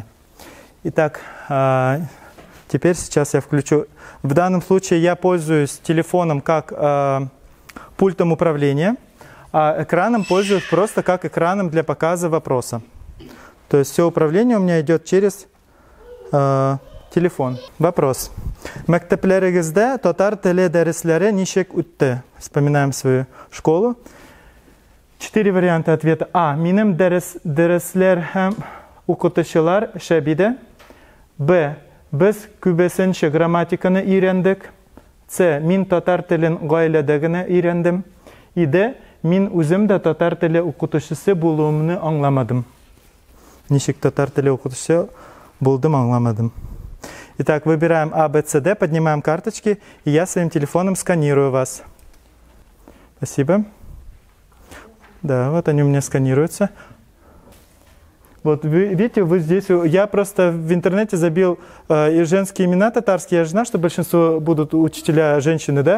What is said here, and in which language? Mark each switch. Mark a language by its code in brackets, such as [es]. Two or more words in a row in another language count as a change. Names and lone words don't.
[ru] Итак, теперь сейчас я включу. В данном случае я пользуюсь телефоном как пультом управления, а экраном пользуюсь просто как экраном для показа вопроса. То есть все управление у меня идет через телефон. Вопрос. [tt] Мектеплерегизде татар теле дәресләре ничек үтте? [ru] Вспоминаем свою школу. 4 варианта ответа. А. [tt] Минем дәресләр һәм укытучылар шәп иде. [ru] Б. [tt] Без күбесенчә грамматиканы өйрәндек. [ru] С. [tt] Мин татар телен гаиләдә генә өйрәндем. [ru] И. Д. [tt] Мин үзем дә татар теле укытучысы булуымны аңламадым. Ничек татар теле укытучысы булдым, аңламадым. [ru] Итак, выбираем А, Б, С, Д, поднимаем карточки, и я своим телефоном сканирую вас. Спасибо. Да, вот они у меня сканируются. Вот видите, вы здесь, я просто в интернете забил женские имена татарские, я же знаю, что большинство будут учителя женщины, да?